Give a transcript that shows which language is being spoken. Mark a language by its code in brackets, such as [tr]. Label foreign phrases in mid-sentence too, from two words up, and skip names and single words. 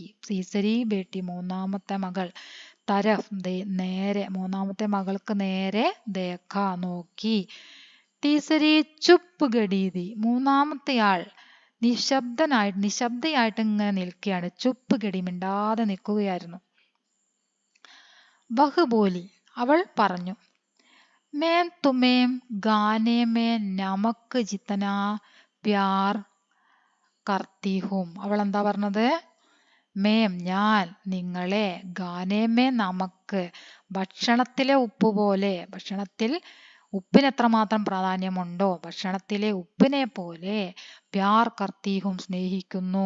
[hi] तीसरी बेटी [ml] മൂന്നാമത്തെ മകൾ, തരഫ് നേരെ, മൂന്നാമത്തെ മകൾക്ക് നേരെ, ദേക്ക നോക്കി. [hi] तीसरी चुप खड़ी थी, [ml] മൂന്നാമത്തെ ആൾ നിശബ്ദയായിട്ട് ഇങ്ങനെ നിൽക്കുകയാണ്. [hi] चुप खड़ी, [ml] മിണ്ടാതെ നിൽക്കുകയായിരുന്നു. [hi] वह बोली, [ml] അവൾ പറഞ്ഞു, [hi] मैं तुम्हें गाने में नमक जितना प्यार करती हूँ. [ml] അവൾ എന്താ പറഞ്ഞത്? മേം, ഞാൻ നിങ്ങളെ, [hi] गाने में नमक, [ml] ഭക്ഷണത്തിലെ ഉപ്പ് പോലെ, ഭക്ഷണത്തിൽ ഉപ്പിന് എത്രമാത്രം പ്രാധാന്യമുണ്ടോ ഭക്ഷണത്തിലെ ഉപ്പിനെ പോലെ, [hi] प्यार करती हूँ [ml] സ്നേഹിക്കുന്നു.